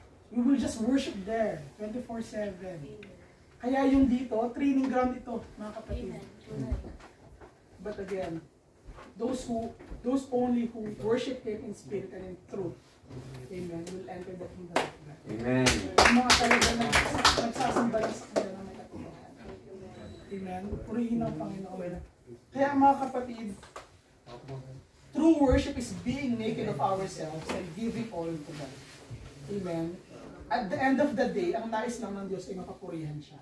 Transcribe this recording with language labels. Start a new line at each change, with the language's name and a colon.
English: We will just worship there, 24/7.
Filipino: Kaya yung dito, training ground ito, mga kapatid.
English: But again, those only who worship Him in spirit and in truth, amen, will enter the kingdom of God. Amen.
Filipino: Yung mga talaga nagsasamba sa kanya na may katotohanan. Amen. Purihin ang Panginoon. Kaya mga kapatid,
English: true worship is being naked of ourselves and giving all to God. Amen. At the end of the day,
Filipino: ang nais lang ng Diyos ay mapapurihan siya.